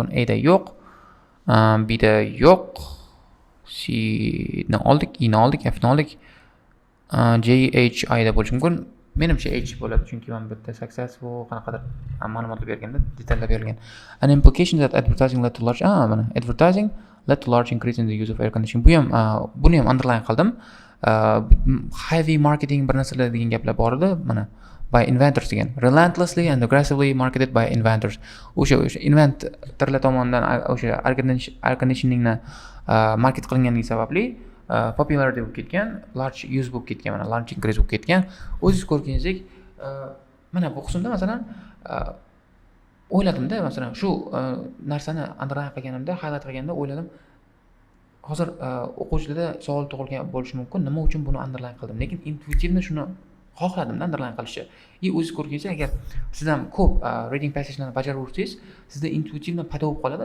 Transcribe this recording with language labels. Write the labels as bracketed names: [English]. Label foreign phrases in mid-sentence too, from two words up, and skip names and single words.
[Uzbek] A da yo'q, B da yo'q, C ni oldik, E ni oldik, F ni oldik, J, H, I da bo'lishi mumkin. Menimcha H bo'ladi, chunki men bu yerda successful qanaqadir ma'lumotlar berganda, detallar berilgan. [English] An implication that advertising led to large advertising led to large increase in the use of air conditioning. [Uzbek] Buni ham underline qildim. [English] Heavy marketing [Uzbek] bir narsalar degan gaplar bor edi. Mana [English] by inventors [Uzbek] degan. [English] Relentlessly and aggressively marketed by inventors. [Uzbek] O'sha inventorlar tomonidan o'sha [English] air conditioningni [Uzbek] market qilinganligi sababli popularity bo'lib ketgan, [English] large use [Uzbek] bo'lib ketgan, mana [English] large increase [Uzbek] bo'lib ketgan. O'zingiz ko'rganingizdek, mana bu qismda masalan o'yladimda, masalan shu narsani underline qilganimda, highlight qilganda o'yladim. Hozir o'quvchilarda savol tug'ilgan bo'lishi mumkin, nima uchun buni underline qildim? Lekin intuitivni shuni xohladim underline qilishni. O'zingiz ko'rganingizdek, agar siz ham ko'p [English] reading passagelarni [Uzbek] bajaraversangiz, sizda intuitivni paydo bo'lib qoladi.